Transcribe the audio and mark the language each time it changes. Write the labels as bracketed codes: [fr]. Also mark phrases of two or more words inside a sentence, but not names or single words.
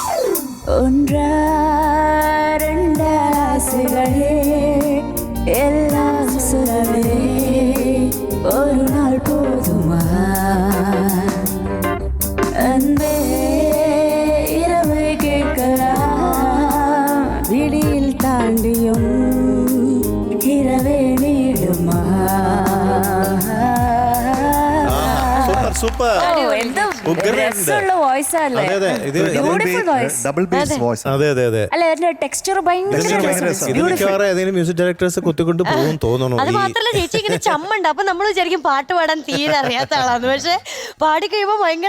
[ta] ஒன்றா ரெண்டா ஆசைகளே எல்லாம் சொல்லவே ஒரு நாள் போதுமா அன்பே இரவை கேட்கலாம் விடியில் தாண்டியும் இரவே நீடுமா [ml] സൂപ്പർ രസമുള്ള വോയിസ് അല്ലേ അതെ അതെ ഇത് [en] Beautiful voice. double bass voice [ml] അതെ അതെ അതെ അല്ല അതിന്റെ ടെക്സ്ചർ ഭയങ്കര Texture ഭയങ്കര രസം. ഇത് മിക്കവാറും ഏതെങ്കിലും [en] music directors [ml] കുത്തിക്കൊണ്ട് പോകും തോന്നുന്നു അത് മാത്രല്ല ചേച്ചി ഇങ്ങനെ ചമ്മുണ്ട് അപ്പൊ നമ്മൾ വിചാരിക്കും പാട്ട് പാടാൻ തീരെ അറിയാത്ത ആളാന്ന് പക്ഷെ പാടി കഴിയുമ്പോ ഭയങ്കര